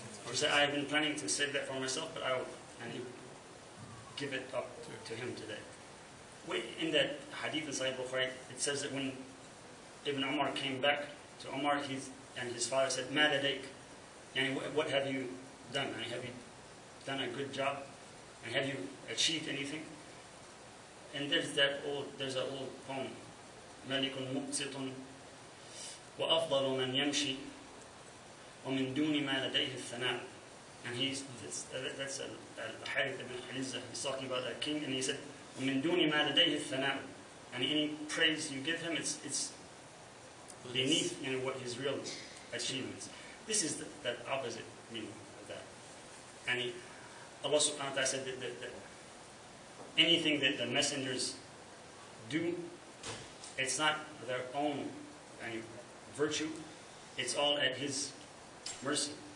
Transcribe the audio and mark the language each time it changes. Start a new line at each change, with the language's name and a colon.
English: She said, I have been planning to save that for myself, but I will give it up to him today. In that hadith in Sahih Bukhari, it says that when Ibn Umar came back to Umar, and his father said,
Arabic: مَا لَدَيْكَ?
English: And what have you done? And have you done a good job? And have you achieved anything? And there's an old poem,
Arabic: مَلِكٌ مُقْسِطٌ وَأَفْضَلُ مَنْ يَمْشِي وَمِنْ دُونِ مَا لَدَيْهِ الثَّنَاءُ.
English: And that's Al-Harith ibn Hizah. He's talking about a king, and he said,
Arabic: وَمِنْ دُونِ مَا لَدَيْهِ الثَّنَاءُ.
English: And any praise you give him, it's beneath what his real achievements. This is the opposite meaning of that. And Allah subhanahu wa ta'ala said that anything that the messengers do, it's not their own virtue, it's all at His mercy.